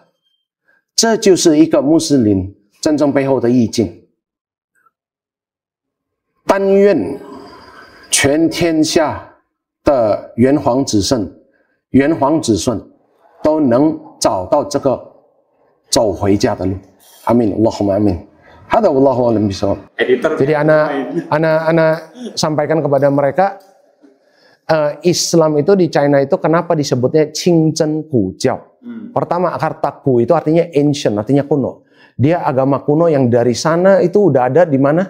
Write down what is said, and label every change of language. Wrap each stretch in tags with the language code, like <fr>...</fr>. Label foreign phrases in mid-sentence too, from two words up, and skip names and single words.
<zh>这就是一个穆斯林真正背后的意境。但愿全天下的炎黄子孙都能找到这个走回家的路。</zh> <ar>آمين اللهم آمين. هذا والله أعلم بالصواب.</ar> <id>Jadi ana sampaikan kepada mereka, Islam itu di China itu kenapa disebutnya Qingzhen Gujiao? Pertama, kata Gu itu artinya ancient, artinya kuno. Dia agama kuno yang dari sana itu udah ada di mana?</id>